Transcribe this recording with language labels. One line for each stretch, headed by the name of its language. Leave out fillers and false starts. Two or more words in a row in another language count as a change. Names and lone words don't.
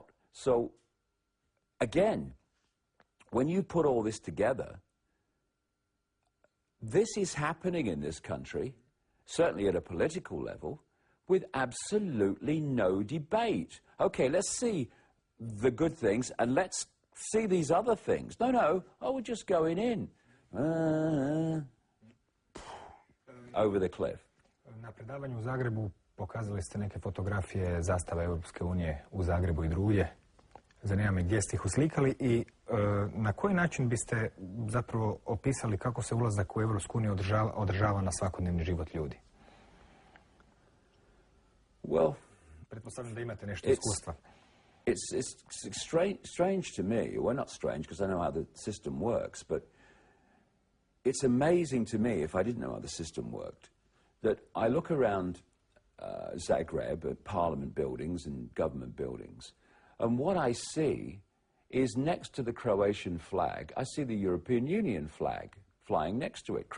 English: So, again, when you put all this together, this is happening in this country, certainly at a political level, with absolutely no debate. Okay, let's see the good things and let's see these other things. No, oh, we're just going in. Over the cliff.
Croatian: Na predavanju u Zagrebu pokazali ste neke fotografije zastave Europske unije u Zagrebu i drugdje. Zanima me gdje ste ih uslikali i na koji način biste zapravo opisali kako se ulazak u Europsku uniju odražava na svakodnevni život ljudi?
English: Well,
Croatian: Pretpostavljam da imate nešto iskustva.
English: It's strange to me. Well, not strange, because I know how the system works, but it's amazing to me, if I didn't know how the system worked, that I look around Zagreb at parliament buildings and government buildings, and what I see is next to the Croatian flag, I see the European Union flag flying next to it.